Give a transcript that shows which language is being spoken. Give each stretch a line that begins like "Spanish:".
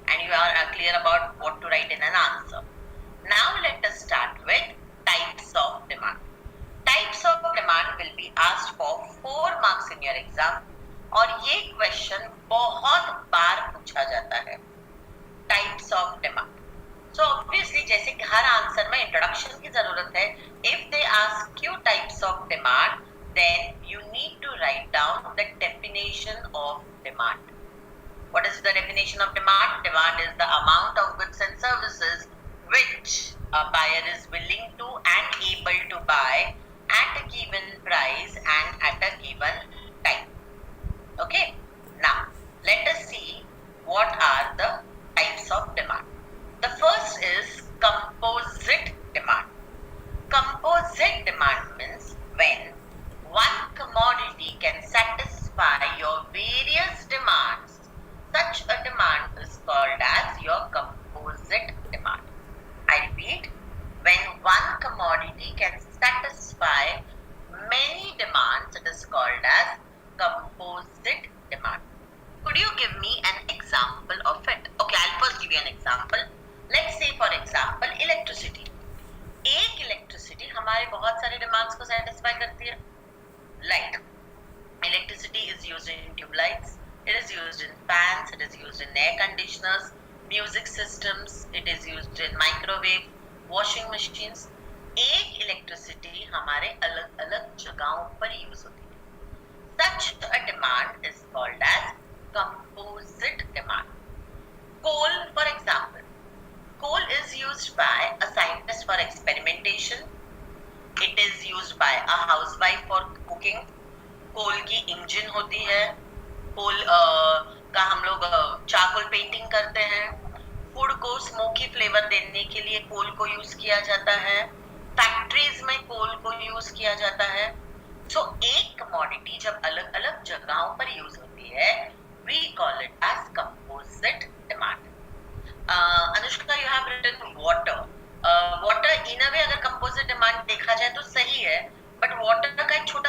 English: And you are clear about what to write in an answer. Now let us start with types of demand. Types of demand will be asked for 4 marks in your exam
Hindi: और ये question बहुत बार पूछा जाता है.
English: Types of demand.
Hindi: So obviously जैसे कि हर answer में introduction की जरूरत है.
English: If they ask you types of demand, then you need to write down the definition of demand. What is the definition of demand? Demand is the amount of goods and services which a buyer is willing to and able to buy at a given price and at a given time. Okay, now let us see what are the types of demand. The first is composite demand. Composite demand means when one commodity can satisfy your various demands. Such a demand is called as your composite demand. I repeat, when one commodity can satisfy many demands, it is called as composite demand. Could you give me an example of it? Okay, I'll first give you an example. Let's say for example electricity.
Hindi: एक electricity हमारे बहुत सारे demands को satisfy करती है.
English: Like electricity is used in tube lights, it is used in fans, it is used in air conditioners, music systems, it is used in microwave, washing machines.
Hindi: एक electricity हमारे अलग अलग जगहों पर यूज होती है.
English: Such a demand is called as composite demand. Coal, for example. Coal is used by a scientist for experimentation. It is used by a housewife for cooking.
Hindi: कोल की engine होती है. कोल का हम लोग चारकोल पेंटिंग करते हैं. फूड को smoky flavour देने के लिए कोल को यूज किया जाता है. फैक्ट्रीज में कोल को यूज किया जाता है. सो एक कमोडिटी जब अलग अलग जगहों पर यूज होती है,
English: we call it as composite demand. Anushka, you have written water. Water in a way
Hindi: अगर composite demand देखा जाए तो सही है,
English: but water का एक